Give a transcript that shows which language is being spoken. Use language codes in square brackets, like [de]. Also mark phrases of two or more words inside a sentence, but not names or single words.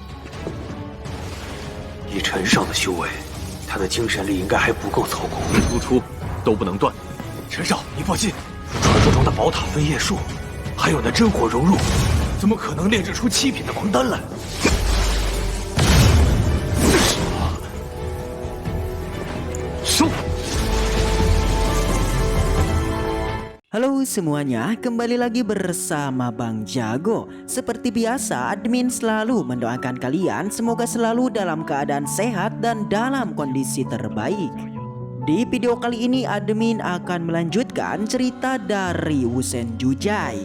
[zh] 以陈少的修为，他的精神力应该还不够操控。输出都不能断。陈少，你放心，传说中的宝塔飞叶术，还有那真火融入，怎么可能炼制出7品的王丹来？收。 [id] Halo semuanya, kembali lagi bersama Bang Jago. Seperti biasa, admin selalu mendoakan kalian semoga selalu dalam keadaan sehat dan dalam kondisi terbaik. Di video kali ini admin akan melanjutkan cerita dari Wusen Jujai.